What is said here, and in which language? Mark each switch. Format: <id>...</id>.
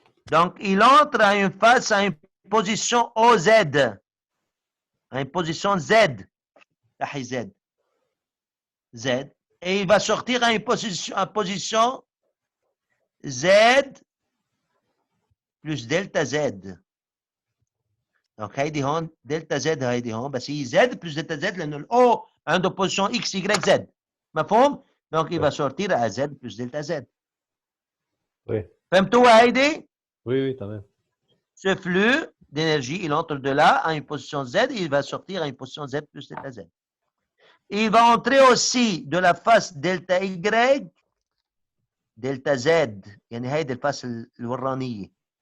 <fr>Donc, il entre à une face à une position OZ. À une position Z. Z. Z. Et il va sortir à une position Z plus delta Z.</fr> <ar>Donc هيدي هون دلتا زد هيدي هون بس هي زد بلس دلتا زد لانه الاو عنده بوزيشن اكس واي زد مفهوم؟ دونك</ar> <fr>il va sortir à z plus delta z. Oui.</fr> <ar>فهمتوها هيدي؟</ar> <fr>Oui, oui, تمام. Ce flux d'énergie, il entre de là à une position z et il va sortir à une position z plus delta z. Et il va entrer aussi de la face delta y delta z</fr> <ar>يعني هيدي الفاس الورانية.</ar>